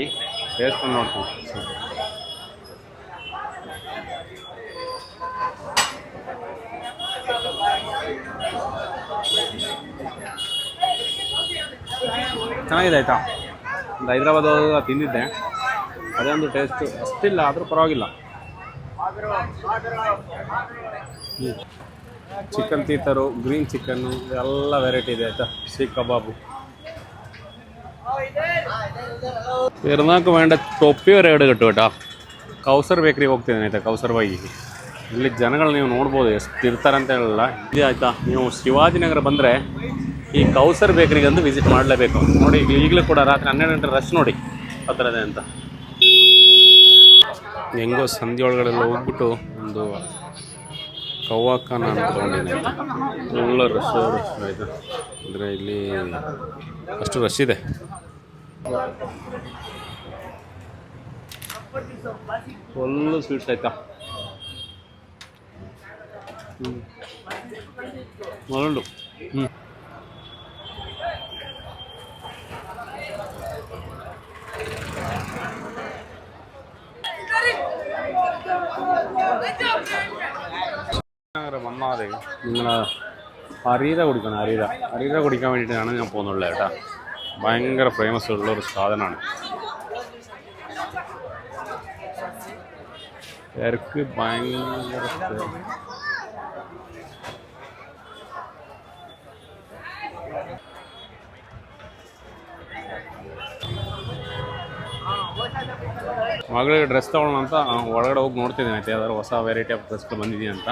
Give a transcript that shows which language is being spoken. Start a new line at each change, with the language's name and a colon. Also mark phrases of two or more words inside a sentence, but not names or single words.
Kannada: ಟೇಸ್ಟ್ ನೋಡ್ತೀನಿ. ಚೆನ್ನಾಗಿದೆ ಆಯಿತಾ. ಒಂದು ಹೈದ್ರಾಬಾದ್ ತಿಂದಿದ್ದೆ, ಅದೇ ಒಂದು ಟೇಸ್ಟು ಅಷ್ಟಿಲ್ಲ, ಆದರೂ ಪರವಾಗಿಲ್ಲ. ಚಿಕನ್ ತೀತರು,
English: green chicken,
Kannada: ಎಲ್ಲ ವೆರೈಟಿ ಇದೆ ಆಯಿತಾ. ಸೀಖ್ ಕಬಾಬು.
Malayalam: പെരുന്നാൾക്ക് വേണ്ട തൊപ്പി വരെ ഇവിടെ കിട്ടും കേട്ടോ.
Kannada: ಕೌಸರ್ ಬೇಕ್ರಿ ಹೋಗ್ತಿದ್ದೀನಿ ಆಯಿತಾ. ಕೌಸರ್ ಬಾಯಿ ಇಲ್ಲಿ ಜನಗಳು ನೀವು ನೋಡ್ಬೋದು ಎಷ್ಟು ಇರ್ತಾರೆ ಅಂತ ಹೇಳಲ್ಲ. ಇದು ಆಯಿತಾ, ನೀವು ಶಿವಾಜಿನಗರ ಬಂದರೆ ಈ ಕೌಸರ್ ಬೇಕ್ರಿಗಂದು ವಿಸಿಟ್ ಮಾಡಲೇಬೇಕು. ನೋಡಿ ಈಗಲೂ ಕೂಡ ರಾತ್ರಿ 12 ಗಂಟೆ ರಶ್ ನೋಡಿ ಆ ಥರದೇ ಅಂತ. ಹೆಂಗೋ ಸಂಧಿ ಒಳಗಡೆಲ್ಲ ಹೋಗ್ಬಿಟ್ಟು ಒಂದು ಕವ್ವಾಕ ನಾನು ತೊಗೊಂಡಿದ್ದೀನಿ ಆಯಿತಾ. ಒಳ್ಳೆ ರಶ್ ಆಯಿತಾ. ಅಂದರೆ ಇಲ್ಲಿ ಅಷ್ಟು ರಶ್ ಇದೆ.
English: full sweets
Kannada: ಆಯಿತಾ.
Malayalam: ಮೊದಲು വന്നാതെ നിങ്ങൾ അരീര കുടിക്കണം. അരീര കുടിക്കാൻ വേണ്ടിയിട്ടാണ് ഞാൻ പോകുന്നുള്ളത് കേട്ടോ. ഭയങ്കര ഫേമസ് ഉള്ളൊരു സാധനമാണ്. തിരക്ക് ഭയങ്കര.
Kannada: ಮಗಳಿಗೆ ಡ್ರೆಸ್ ತೊಗೊಳ್ಳೋಣ ಅಂತ ಒಳಗಡೆ ಹೋಗಿ ನೋಡ್ತಿದ್ದೀನಿ ಆಯ್ತು. ಯಾವ್ದಾದ್ರು ಹೊಸ
English: variety of dresses
Kannada: ಬಂದಿದೆಯಾ ಅಂತ.